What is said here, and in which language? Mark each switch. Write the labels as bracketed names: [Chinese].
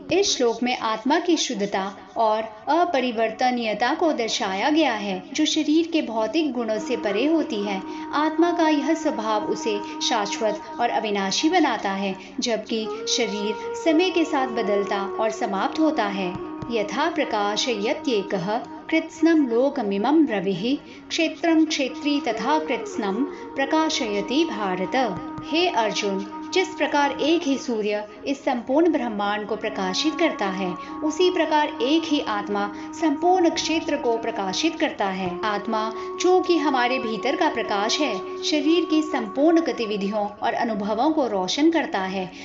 [Hindi] इस श्लोक में आत्मा की शुद्धता और अपरिवर्तनीयता को दर्शाया गया है, जो शरीर के भौतिक गुणों से परे होती है। आत्मा का यह स्वभाव उसे शाश्वत और अविनाशी बनाता है, जबकि शरीर समय के साथ बदलता और समाप्त होता है। [Sanskrit] यथा प्रकाशयत्येकः कृत्स्नं लोकमिमं रविः क्षेत्रं क्षेत्री तथा कृत्स्नं प्रकाशयति भारत। [Hindi] हे अर्जुन, जिस प्रकार एक ही सूर्य इस संपूर्ण ब्रह्मांड को प्रकाशित करता है, उसी प्रकार एक ही आत्मा संपूर्ण क्षेत्र को प्रकाशित करता है। आत्मा जो कि हमारे भीतर का प्रकाश है, शरीर की संपूर्ण गतिविधियों और अनुभवों को रोशन करता है।